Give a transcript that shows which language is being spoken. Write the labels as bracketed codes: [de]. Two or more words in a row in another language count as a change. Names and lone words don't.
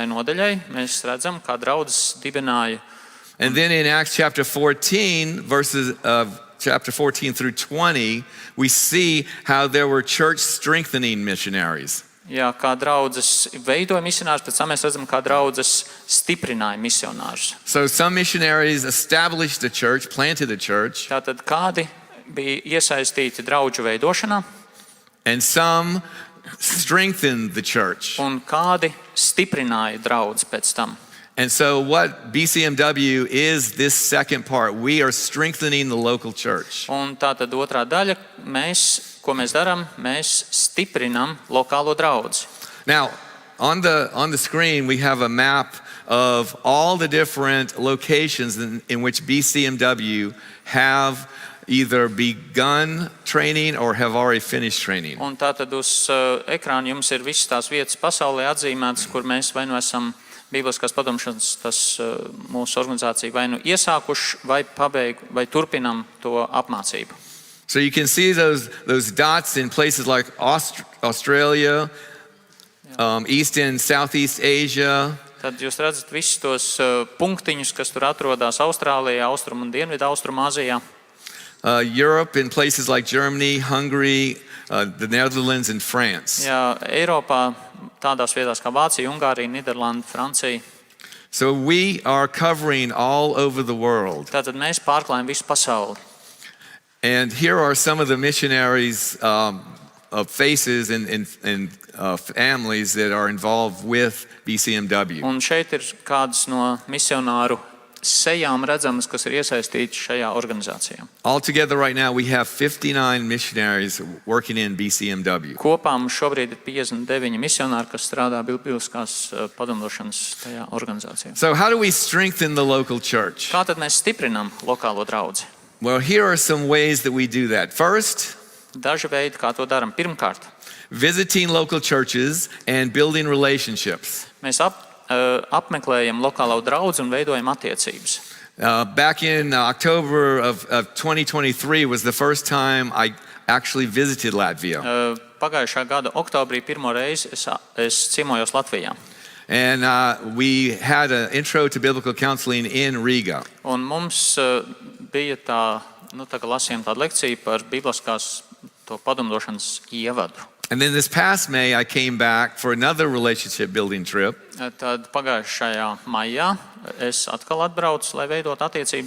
[lv] nodaļai mēs redzam, kā draudzes dibināja. [en] And then in Acts chapter 14, verses chapter 14 through 20, we see how there were church strengthening missionaries. [lv] Jā, kā draudzes veidoja misionārus, pēc tam mēs redzam, kā draudzes stiprināja misionārus. [en] So some missionaries established a church, planted a church, [lv] Tātad kādi bija iesaistīti draudžu veidošanā, [en] and some strengthened the church. [lv] un kādi stiprināja draudzi pēc tam. [en] And so, what BCMW is this second part? We are strengthening the local church. [lv] Un tā tad otrā daļa, ko mēs darām, mēs stiprinām lokālo draudzi. [en] Now, on the screen, we have a map of all the different locations in which BCMW have either begun training or have already finished training. [lv] Un tā tad uz ekrāna jums ir visas tās vietas pasaulē atzīmētas, kur mēs vai nu esam Bībeliskās padomšanas, mūsu organizācija vai nu iesākuši, vai vai turpinam to apmācību. [en] So you can see those dots in places like Australia, East and Southeast Asia. [lv] Tad jūs redzat visus tos punktiņus, kas tur atrodas Austrālijā, Austrum un Dienvidu Austrumāzijā. [en] Europe in places like Germany, Hungary, the Netherlands and France. [lv] Jā, Eiropā tādās vietās kā Vācija, Ungārija, Nīderlanda, Francija. [en] So we are covering all over the world. [lv] Tātad mēs pārklājam visu pasauli. [en] And here are some of the missionaries of faces and families that are involved with BCMW. [lv] Un šeit ir kādas no misionāru sejām redzamas, kas ir iesaistīti šajā organizācijā. [en] Altogether right now we have 59 missionaries working in BCMW. [lv] Kopā mums šobrīd ir 59 misionāri, kas strādā Bībeliskās padomdošanas tajā organizācijā. [en] So how do we strengthen the local church? [lv] Kā tad mēs stiprinām lokālo draudzi? [en] Well, here are some ways that we do that. First, [lv] Daži veidi, kā to darām. Pirmkārt, [en] visiting local churches and building relationships. [lv] mēs apmeklējam lokālo draudzi un veidojam attiecības. [en] Back in October of 2023 was the first time I actually visited Latvia. [lv] Pagājušā gada oktobrī pirmo reizi es ciemojos Latvijā. [en] And we had an intro to biblical counseling in Riga. [lv] Un mums bija tā kā lasījām tādu lekciju par Bībeliskās padomdošanas ievadu. [en] And then this past May, I came back for another relationship building trip. [lv] Tad pagājušajā maijā es atkal atbraucu, lai veidot attiecības.